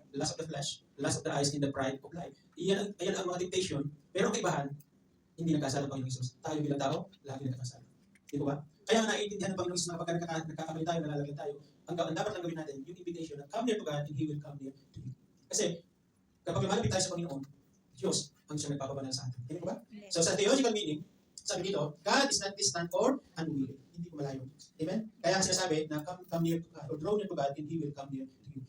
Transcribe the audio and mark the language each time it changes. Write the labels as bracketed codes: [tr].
[en] the lust of the flesh, the lust of the eyes, and the pride of life. [tl] Ayan ang mga temptation, pero ang kaibahan, hindi nagkasala ang Panginoong Hesus. Tayo bilang tao, lagi nagkakasala. Di ba? Kaya nga naiintindihan ng Panginoong Hesus na kapag nagkakamali tayo, nalalagay tayo, ang dapat lang gawin natin, yung invitation na [en] come near to God and He will come near to you. [tl] Kasi, kapag lumalapit tayo sa Panginoon, Diyos ang siyang nagpapabanal sa atin. Hindi ba? So sa theological meaning, sabi dito, [en] God is not distant or unwilling. [tl] Hindi ko malayo ang Diyos. Amen? Kaya sinasabi na [en] come near to God or draw near to God and He will come near to you.